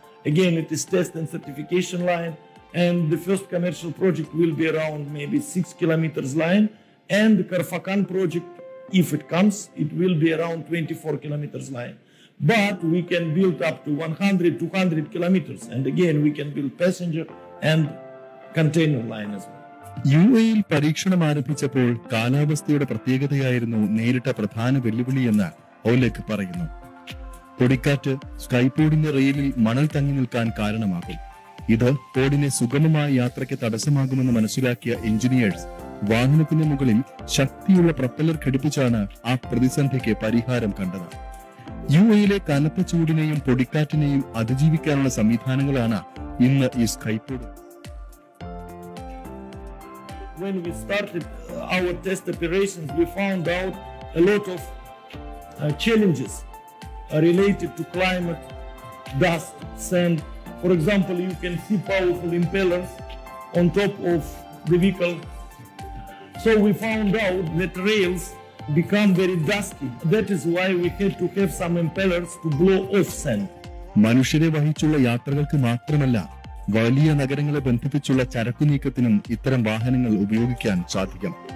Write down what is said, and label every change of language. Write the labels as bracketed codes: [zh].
[en] Again, it is test and certification line. And the first commercial project will be around maybe 6 kilometers line. And the Karfakan project, if it comes, it will be around 24 kilometers line. But we can build up to 100, 200 kilometers. And again, we can build passenger and container line as well. [ml] UAE പരീക്ഷണം ആരംഭിച്ചപ്പോൾ കാലാവസ്ഥയുടെ പ്രത്യേകതയായിരുന്നു നേരിട്ട പ്രധാന വെല്ലുവിളിയെന്ന് ഓലെക് പറയുന്നു. പൊടിക്കാറ്റ് സ്കൈപോഡിന്റെ റെയിലിൽ മണൽ തങ്ങി നിൽക്കാൻ കാരണമാകും. ഇത് പോഡിനെ സുഗമമായ യാത്രയ്ക്ക് തടസ്സമാകുമെന്ന് മനസ്സിലാക്കിയ എഞ്ചിനീയേഴ്സ് വാഹനത്തിന്റെ മുകളിൽ ശക്തിയുള്ള പ്രൊപ്പല്ലർ ഘടിപ്പിച്ചാണ് ആ പ്രതിസന്ധിക്ക് പരിഹാരം കണ്ടത്. UAEയിലെ കനത്ത ചൂടിനെയും പൊടിക്കാറ്റിനെയും അതിജീവിക്കാനുള്ള സംവിധാനങ്ങളാണ് ഇന്ന് ഈ സ്കൈപോഡ്. [en] When we started our test operations, we found out a lot of challenges related to climate, dust, sand. For example, you can see powerful impellers on top of the vehicle. So we found out that rails become very dusty. That is why we had to have some impellers to blow off sand. [ml] മനുഷ്യരെ വഹിച്ചുള്ള യാത്രകൾക്ക് മാത്രമല്ല, വലിയ നഗരങ്ങളെ ബന്ധിപ്പിച്ചുള്ള ചരക്കു നീക്കത്തിനും ഇത്തരം വാഹനങ്ങൾ ഉപയോഗിക്കാൻ സാധിക്കും.